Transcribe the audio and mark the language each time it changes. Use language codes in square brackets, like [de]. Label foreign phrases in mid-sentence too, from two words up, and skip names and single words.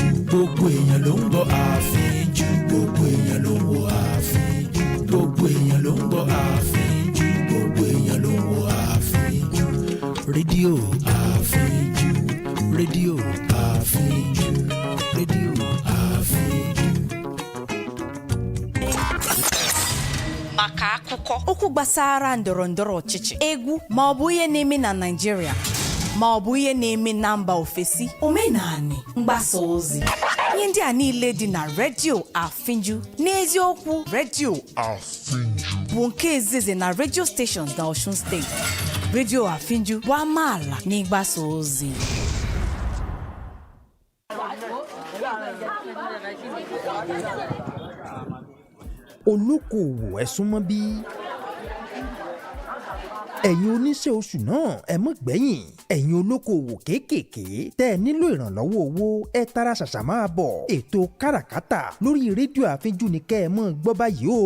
[yo] gbogbo èèyàn ló ń gbọ́ àfínjú. gbogbo èèyàn ló ń gbọ́ àfínjú. gbogbo èèyàn ló ń gbọ́ àfínjú. gbogbo èèyàn ló ń gbọ́ àfínjú. rédíò àfínjú. rédíò àfínjú. rédíò àfínjú. [ig] maka akụkọ okwu gbasara ndọrọndọrọ ọchịchị, egwu ma ọ bụ ihe na-eme na Naịjirịa ma ọ bụ ihe na-eme na mba ofesi, omenani, mgbasa ozi, ihe ndị a niile dị na redio Afinju. N'eziokwu, redio Afinju bụ nke izizi na redio stations na Osun steeti. Redio Afinju bụ amaala n'ịgbasa ozi. [yo] olókoòwò ẹ súnmọ́ bí ẹ̀yin oníṣẹ́ oṣù náà ẹ mọ́ gbẹ̀yìn ẹ̀yin olókoòwò kékèèké tẹ́ ẹ nílò ìrànlọ́wọ́ owó ẹ tara ṣàṣà máa bọ̀ ètò káràkátà lórí rédíò àfínjú ni kẹ́ ẹ mọ́ gbọ́ báyìí o.